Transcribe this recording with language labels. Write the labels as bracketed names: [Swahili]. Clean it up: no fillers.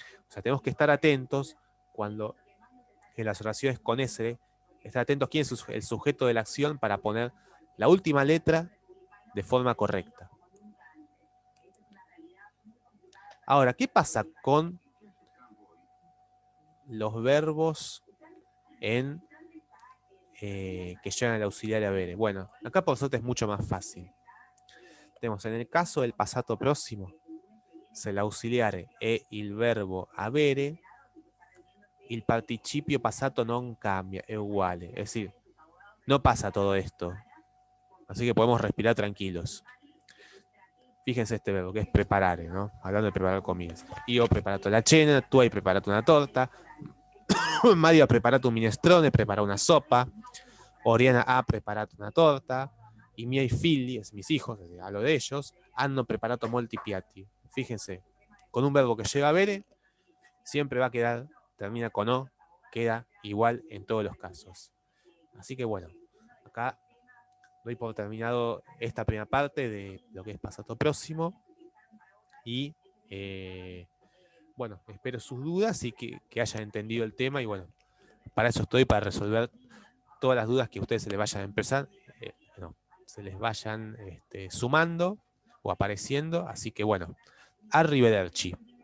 [Spanish] O sea, tenemos que estar atentos cuando en las oraciones con S, estar atentos quién es el sujeto de la acción para poner la última letra de forma correcta. Ahora, ¿qué pasa con los verbos que llevan al auxiliar avere? Bueno, acá por suerte es mucho más fácil. Tenemos en el caso del [Italian] passato próximo, se l'auxiliare e il verbo avere, il participio passato non cambia, è uguale. [Spanish] Es decir, no pasa todo esto. Así que podemos respirar tranquilos. Fíjense este verbo, que es preparare, ¿no? Hablando de preparar comidas. [Italian] Io ho preparato la cena, tu hai preparato una torta, Mario ha preparato un minestrone, [Spanish] prepara una sopa, [Italian] Oriana ha preparato una torta, i miei figli, [Spanish] es mis hijos, hablo de ellos, [Italian] hanno preparato molti piatti. [Spanish] Fíjense, con un verbo que lleva a avere, siempre va a quedar, termina con o, queda igual en todos los casos. Así que bueno, acá doy por terminado esta primera parte de lo que es pasado próximo y bueno, espero sus dudas y que hayan entendido el tema y bueno, para eso estoy, para resolver todas las dudas que a ustedes se les vayan a empezar, se les vayan sumando o apareciendo, así que bueno, arrivederci.